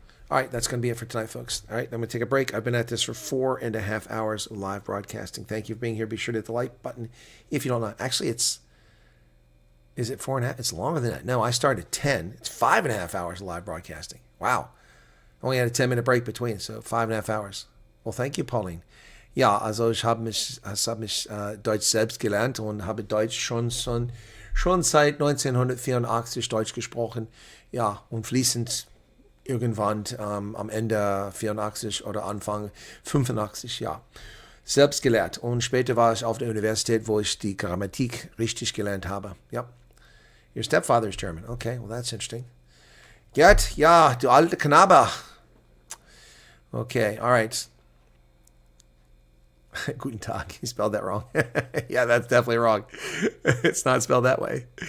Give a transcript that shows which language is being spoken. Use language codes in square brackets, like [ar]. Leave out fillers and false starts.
[en] All right, that's going to be it for tonight, folks. All right, I'm going to take a break. I've been at this for 4.5 hours of live broadcasting. Thank you for being here. Be sure to hit the like button if you don't know. Actually, is it 4.5? It's longer than that. No, I started at 10. It's 5.5 hours of live broadcasting. Wow. Only had a 10-minute break between, so 5.5 hours. Well, thank you, Pauline. [de] Ja, also ich habe mich Deutsch selbst gelernt und habe Deutsch schon seit 1984 Deutsch gesprochen. Ja, und fließend irgendwann am Ende 84 oder Anfang 85, ja. Selbst gelernt. Und später war ich auf der Universität, wo ich die Grammatik richtig gelernt habe. Ja. [en] Your stepfather is German. Okay, well, that's interesting. [de] Gerd, ja, du alte Knabe. [en] Okay, all right. [de] Guten Tag. [en] He spelled that wrong. Yeah, that's definitely wrong. It's not spelled that way.